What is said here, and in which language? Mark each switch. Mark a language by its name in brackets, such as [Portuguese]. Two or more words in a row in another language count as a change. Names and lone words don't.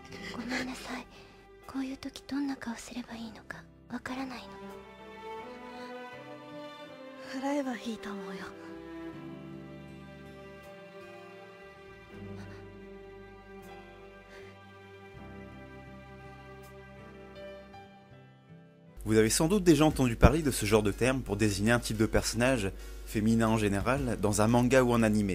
[Japanese] ごめんなさい。こういう時どんな顔すればいいのかわからないの。払えばいいと思うよ。 [French] Vous avez sans doute déjà entendu parler de ce genre de terme pour désigner un type de personnage, féminin en général, dans un manga ou en animé.